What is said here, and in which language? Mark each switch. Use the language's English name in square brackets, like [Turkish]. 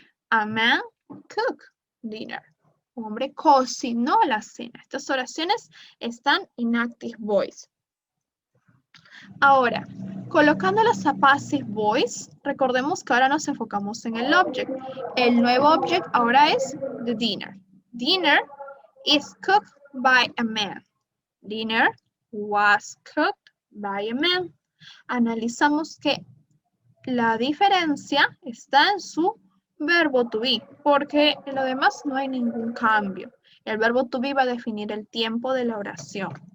[English] A man cook dinner. [Spanish] Un hombre cocinó la cena. Estas oraciones están en active voice. Ahora, colocándolas a passive voice, recordemos que ahora nos enfocamos en el object. El nuevo object ahora es the dinner. [English] Dinner is cooked by a man. Dinner was cooked by a man. [Spanish] Analizamos que la diferencia está en su verbo to be, porque en lo demás no hay ningún cambio. El verbo to be va a definir el tiempo de la oración.